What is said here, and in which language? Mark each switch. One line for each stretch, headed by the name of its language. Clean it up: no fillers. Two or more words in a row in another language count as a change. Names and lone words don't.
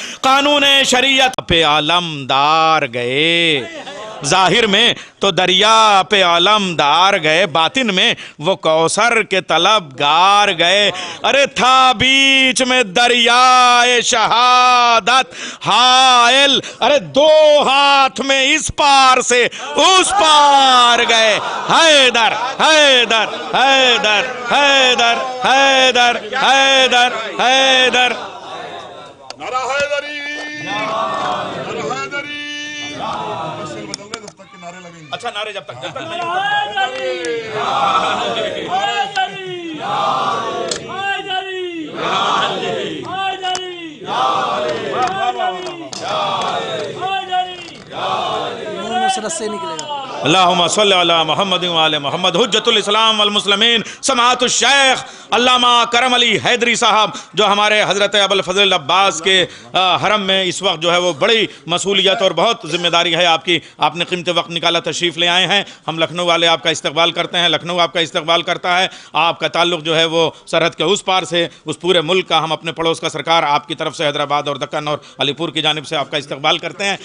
Urdu: قانون شریعت پہ علمدار گئے، ظاہر میں تو دریا پہ علمدار گئے، باطن میں وہ کوثر کے طلبگار گئے. ارے تھا بیچ میں دریائے شہادت حائل، ارے دو ہاتھ میں اس پار سے اس پار گئے. حیدر حیدر حیدر حیدر حیدر حیدر حیدر نعرۂ حیدری، نعرۂ حیدری. نعرے لگیں گے. اچھا نعرے جب تک نہیں سے نکلے گا.
Arabic: اللهم صل على محمد و آل محمد حجة الإسلام و المسلمين سماحة الشيخ العلامة
Urdu: کرم علی حیدری صاحب، جو ہمارے حضرت ابو الفضل عباس کے حرم میں اس وقت جو ہے وہ بڑی مسئولیت اور بہت ذمہ داری ہے آپ کی. آپ نے قیمتی وقت نکالا، تشریف لے آئے ہیں۔ ہم لکھنؤ والے آپ کا استقبال کرتے ہیں، لکھنؤ آپ کا استقبال کرتا ہے. آپ کا تعلق جو ہے وہ سرحد کے اس پار سے، اس پورے ملک کا، ہم اپنے پڑوس کا سرکار آپ کی طرف سے حیدرآباد اور دکن اور علی پور کی جانب سے آپ کا استقبال کرتے ہیں.